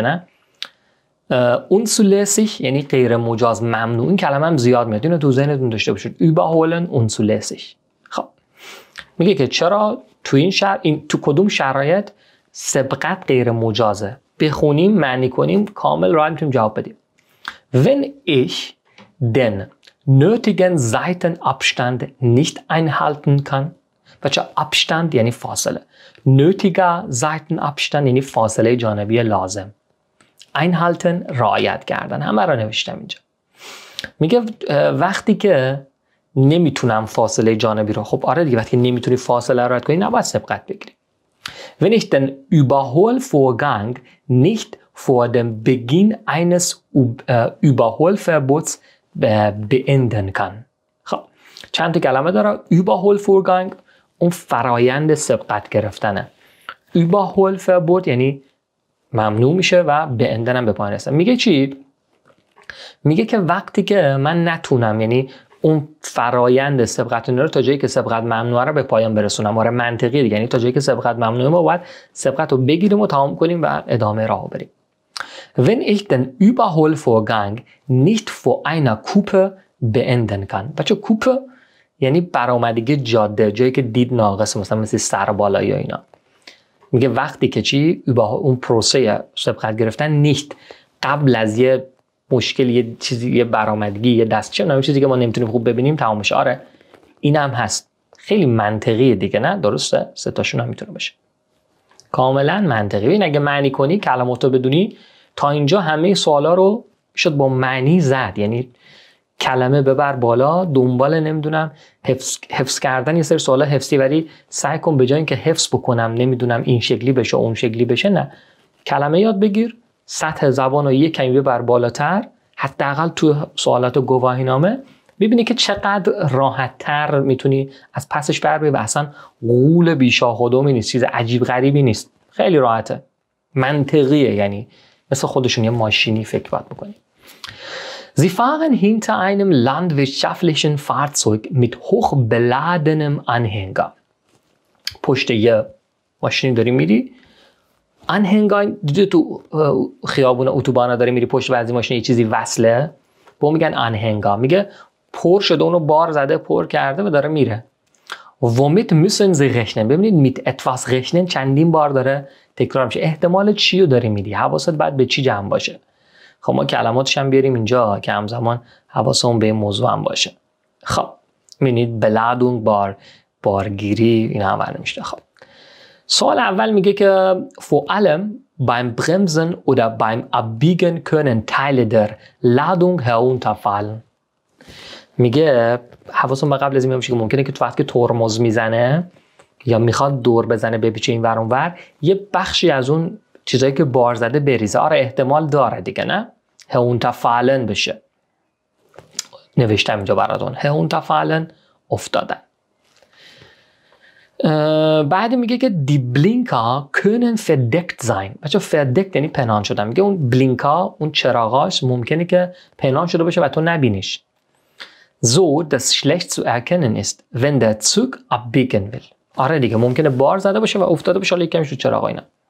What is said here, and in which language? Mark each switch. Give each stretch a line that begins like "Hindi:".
Persian: نه unzulässig یعنی غیر مجاز، ممنوع. این کلمه هم زیاد میاد، اینو تو ذهنتون داشته باشید.
German: Überholen unzulässig.
Persian: خب میگه که چرا تو این تو کدوم شرایط سبقت غیر مجازه؟ بخونیم معنی کنیم کامل راحت میتونیم جواب بدیم.
German: Wenn ich den nötigen Seitenabstand nicht einhalten kann.
Persian: بچه abstand یعنی فاصله، nötiger Seitenabstand یعنی فاصله جانبی لازم، einhalten رعایت کردن. همه را نوشتم اینجا. میگه وقتی که نمیتونم فاصله جانبی رو، خب آره دیگه، وقتی که نمیتونی فاصله رو رعایت کنی نباید سبقت بگیری.
German: Wenn ich den Überholvorgang nicht vor dem Beginn eines Überholverbots beenden kann.
Persian: خب چند تا کلمه داره. Überholvorgang اون فرایند سبقت گرفتنه. Überholverbot یعنی ممنوع میشه و beenden هم به پایان رسه. میگه چی؟ میگه که وقتی که من نتونم، یعنی اون فرایند سبقت رو تا جایی که سبقت ممنوعه رو به پایان برسونم. آره منطقی دیگه، یعنی تا جایی که سبقت ممنوعه ما باید سبقت رو بگیریم و تمام کنیم و ادامه راه بریم.
German: Wenn ich den Überholvorgang nicht vor einer Kuppe beenden kann.
Persian: بچه کوپه یعنی برآمدگی جاده، جایی که دید ناقصه، مثل سربالایی یا اینا. میگه وقتی که چی؟ اون پروسه سبقت گرفتن نیست قبل از یه مشکل، یه چیزی، یه برآمدگی، یه دستچه، نه چیزی که ما نمیتونیم خوب ببینیم تمام میشه. آره این هم هست، خیلی منطقیه دیگه. نه درسته، سه تاشون هم میتونه باشه کاملا منطقی. این اگه معنی کنی کلماتو بدونی، تا اینجا همه سوالا رو شد با معنی زد. یعنی کلمه ببر بالا، دنبال نمیدونم حفظ کردن یه سری سوالا حفظی، ولی سعی کن به جای اینکه حفظ بکنم نمیدونم این شکلی بشه اون شکلی بشه، نه، کلمه یاد بگیر، سطح زبان رو یک کمی ببر بالاتر، حداقل تو سوالات گواهینامه ببینی که چقدر راحت تر میتونی از پسش بر بری و اصلا غول بیشاخودمی نیست، چیز عجیب غریبی نیست، خیلی راحته، منطقیه، یعنی مثل خودشون یه ماشینی فکر باید بکنی.
German: Sie fahren hinter einem landwirtschaftlichen Fahrzeug mit hochbeladenem Anhänger.
Persian: پشت یه ماشینی داری میری، آنهنگا دیدی تو خیابون اتوبان داری میری پشت بعضی ماشین یه چیزی وصله، به میگن آنهنگا. میگه پر شده، اونو بار زده، پر کرده و داره میره.
German: womit müssen Sie rechnen؟
Persian: ببینید
German: mit etwas rechnen
Persian: چندین بار داره تکرار میشه. احتمال چی رو داری میدی؟ حواست باید به چی جمع باشه. خب ما کلماتش هم بیاریم اینجا که همزمان حواسمون به این موضوع هم باشه. خب ببینید بلادونگ، بارگیری، اینا هم نمیشه. خب سوال اول میگه که
German: vor allem beim Bremsen oder beim Abbiegen können Teile der Ladung herunterfallen.
Persian: میگه حواسون به قبل از این باشه که ممکنه که تو وقتی که ترمز میزنه یا میخواد دور بزنه بپیچه این ور اون ور، یه بخشی از اون چیزایی که بار زده بریزه. آره احتمال داره دیگه، نه؟ herunterfallen بشه. نوشتم اینجا براتون herunterfallen افتادن. بعد میگه که
German: die Blinker können verdeckt sein.
Persian: بچه verdeckt یعنی پنهان شدن. میگه اون بلینکا، اون چراغاش ممکنه که پنهان شده باشه و تو نبینیش.
German: So dass schlecht zu erkennen ist, wenn der Zug abbiegen will.
Persian: آره دیگه ممکنه بار زده باشه و افتاده باشه حالا یکمش رو چراغا اینا.